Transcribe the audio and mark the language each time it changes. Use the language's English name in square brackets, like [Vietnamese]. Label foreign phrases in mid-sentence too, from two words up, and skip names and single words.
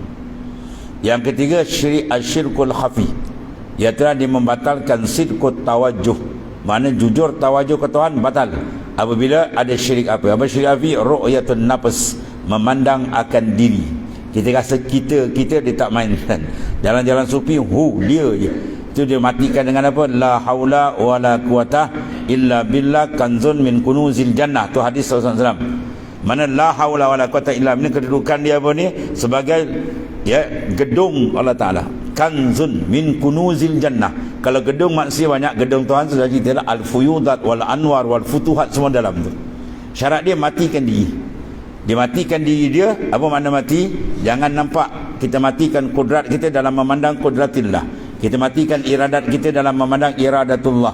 [Malay] Yang ketiga, syirik [Arabic] الشرك الخفي, [Malay] iaitu dia membatalkan [Arabic] صدق التوجه, [Malay] mana jujur tawajuh ke Tuhan batal apabila ada syirik apa? Apa syirik afi? [Arabic] رؤية النفس, [Malay] memandang akan diri. Kita rasa kita dia tak mainkan. Jalan-jalan sufi, dia je. Itu dia matikan dengan apa? [Arabic] لا حول ولا قوة إلا بالله كنز من كنوز الجنة. [Malay] Tu hadis Rasulullah SAW. [Arabic] Mana لا حول ولا قوة إلا بالله, [Malay] kedudukan dia apa ni? Sebagai, ya, gedung Allah Ta'ala. [Arabic] كنز من كنوز الجنة, [Malay] Kalau gedung manusia banyak, gedung Tuhan sudah cerita [Arabic] الفيوضات والأنوار والفتوحات [Malay] semua dalam tu. Syarat dia matikan diri. Dia matikan diri dia. Apa makna mati? Jangan nampak kita matikan kudrat kita dalam memandang kudratillah. Kita matikan iradat kita dalam memandang iradatullah.